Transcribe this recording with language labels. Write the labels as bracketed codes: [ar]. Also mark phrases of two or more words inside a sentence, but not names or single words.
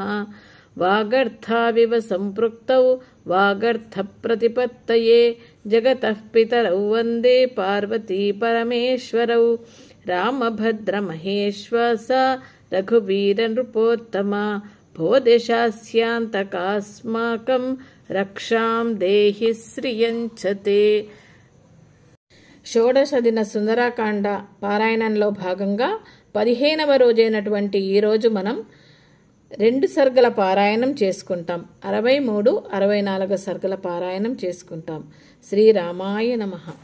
[sa] वागर्थाविव सम्पृक्तौ वागर्थप्रतिपत्तये जगतः पितरौ वन्दे पार्वती परमेश्वरौ। रामभद्रमहेश्वास रघुवीरनृपोत्तमा भो देशास्यान्तकास्माकं रक्षां देहि श्रियञ्चते। [te] షోడశ దిన సుందరాకాండ పారాయణంలో భాగంగా 15వ రోజైనటువంటి ఈరోజు మనం 2 సర్గల పారాయణం చేసుకుంటాం. 63, 64 సర్గల పారాయణం చేసుకుంటాం. శ్రీరామాయ నమః.